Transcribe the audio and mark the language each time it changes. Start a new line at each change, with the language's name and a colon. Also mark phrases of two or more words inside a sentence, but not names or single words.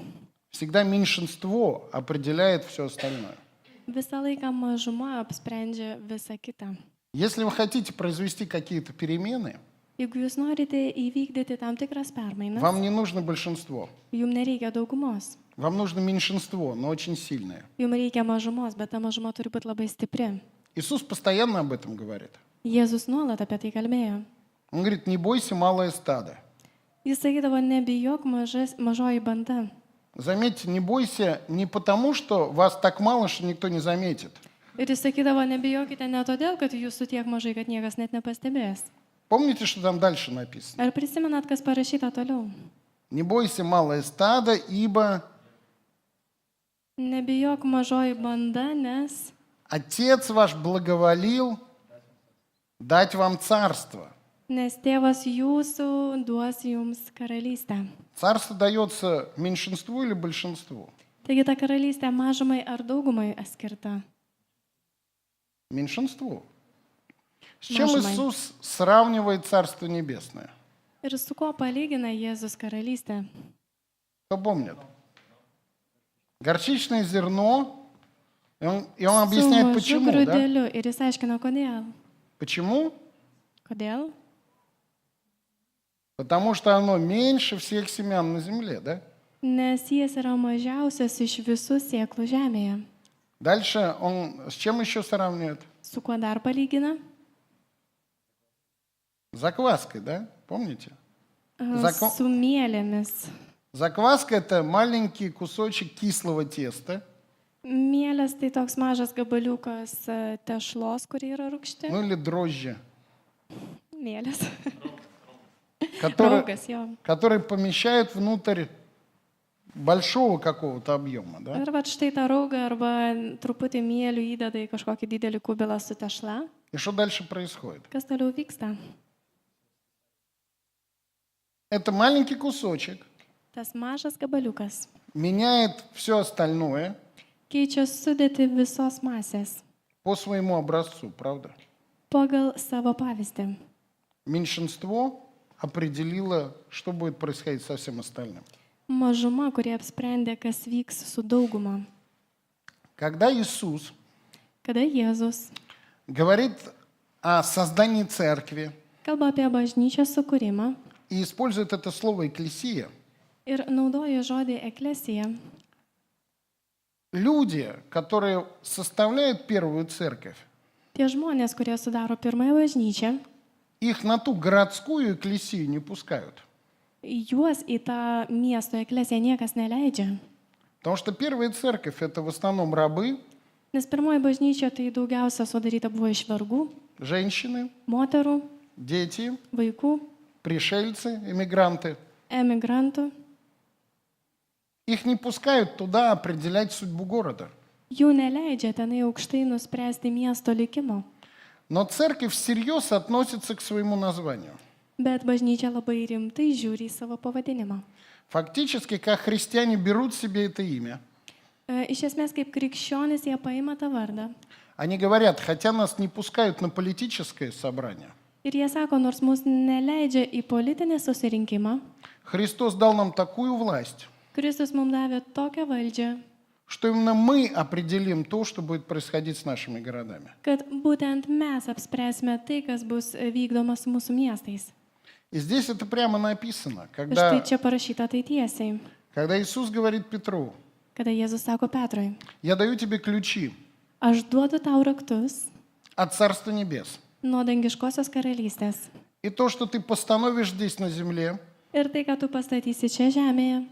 Russian: Всегда меньшинство определяет все остальное.
Lithuanian: Visą laiką mažuma apsprendžia visą kitą.
Russian: Если вы хотите произвести какие-то перемены,
Lithuanian: Jeigu jūs norite įvykdyti tam tikras permainas,
Russian: вам не нужно большинство.
Lithuanian: jums nereikia daugumos.
Russian: Вам нужно меньшинство, но очень сильное.
Lithuanian: Jums reikia mažumos, bet ta mažuma turi būti labai stipri.
Russian: Иисус постоянно об этом говорит.
Lithuanian: Jėzus nuolat apie tai kalbėjo.
Russian: Он говорит, не бойся, малое стадо.
Lithuanian: Jis sakydavo, nebijok mažoji banda.
Russian: Заметьте, не бойся не потому, что вас так мало, что никто не заметит.
Lithuanian: Ir jis sakydavo, nebijokite ne todėl, kad jūsų tiek mažai, kad niekas net nepastebės.
Russian: Помните, что там дальше написано?
Lithuanian: Ar prisimenat, kas parašyta toliau?
Russian: Не бойся, малое стадо, ибо
Lithuanian: Nebijok mažoji banda, nes
Russian: Отец ваш благоволил дать вам царство.
Lithuanian: tėvas jūsų duos jums karalystę.
Russian: Царство дается меньшинству или большинству?
Lithuanian: Taigi ta karalystė mažumai ar daugumai skirta?
Russian: Меньшинству. С чем Маша, Иисус сравнивает Царство Небесное?
Lithuanian: Ir su kuo palygina Jėzus karalystę?
Russian: Кто помнит? Горчичное зерно, и он
Lithuanian: Su
Russian: объясняет,
Lithuanian: mažu
Russian: почему. Да?
Lithuanian: grūdeliu. Ir jis aiškina, kodėl.
Russian: Почему?
Lithuanian: Kodėl?
Russian: Потому что оно меньше всех семян на земле, да?
Lithuanian: Nes jis yra mažiausias iš visų sėklų žemėje.
Russian: Дальше он с чем еще сравнивает?
Lithuanian: Su kuo dar palygina?
Russian: С закваской, да? Помните? Закон-
Lithuanian: Su mielėmis.
Russian: Закваска – это маленький кусочек кислого теста,
Lithuanian: Mielės tai toks mažas gabaliukas tešlos, kuri yra rūgšti.
Russian: ну или дрожжи,
Lithuanian: Mielės.
Russian: которые,
Lithuanian: Raugas jo.
Russian: которые помещают внутрь большого какого-то объема, да?
Lithuanian: Ir va štai tą raugą arba truputį mielių įdeda į kažkokį didelį kubilą su tešla.
Russian: И что дальше происходит?
Lithuanian: Kas toliau vyksta?
Russian: Это маленький кусочек
Lithuanian: Tas mažas gabaliukas
Russian: меняет все остальное
Lithuanian: keičia sudėti visos masės
Russian: по своему образцу, правда?
Lithuanian: pagal savo pavyzdį.
Russian: Меньшинство определило, что будет происходить со всем остальным.
Lithuanian: Mažuma, kurie apsprendė, kas vyks su dauguma.
Russian: Когда Иисус
Lithuanian: Kada Jėzus
Russian: говорит о создании церкви
Lithuanian: kalba apie bažnyčios sukūrimą
Russian: и использует это слово «экклесия»,
Lithuanian: ir naudoja žodį eklesija,
Russian: люди, которые составляют первую церковь,
Lithuanian: Tie žmonės, kurie sudaro pirmąją bažnyčią,
Russian: их на ту городскую экклесию не пускают.
Lithuanian: juos į tą miesto eklesiją niekas neleidžia.
Russian: Потому что первая церковь — это в основном рабы,
Lithuanian: Nes pirmoji bažnyčia tai daugiausia sudaryta buvo iš vergų,
Russian: женщины,
Lithuanian: moterų,
Russian: дети,
Lithuanian: vaikų,
Russian: пришельцы, эмигранты.
Lithuanian: emigrantų.
Russian: Их не пускают туда определять судьбу города.
Lithuanian: Jų neleidžia tenai aukštai nuspręsti miesto likimo.
Russian: Но церковь всерьез относится к своему названию.
Lithuanian: Bet bažnyčia labai rimtai žiūri į savo pavadinimą.
Russian: Фактически, как христиане берут себе это имя.
Lithuanian: Iš esmės, kaip krikščionis, jie paima tą vardą.
Russian: Они говорят, хотя нас не пускают на политическое собрание,
Lithuanian: Ir jie sako, nors mus neleidžia į politinį susirinkimą,
Russian: Христос дал нам такую власть,
Lithuanian: Kristus mums davė tokią valdžią,
Russian: что именно мы определим то, что будет происходить с нашими городами.
Lithuanian: kad būtent mes apspręsime tai, kas bus vykdoma su mūsų miestais.
Russian: И здесь это прямо написано,
Lithuanian: Ir štai
Russian: когда
Lithuanian: čia parašyta tai tiesiai,
Russian: Иисус говорит Петру,
Lithuanian: kada Jėzus sako Petrui,
Russian: я даю тебе ключи
Lithuanian: aš duodu tau raktus
Russian: от Царства Небес.
Lithuanian: nuo dangiškosios karalystės.
Russian: И то, что ты постановишь здесь на земле,
Lithuanian: Ir tai, ką tu pastatysi čia žemėje,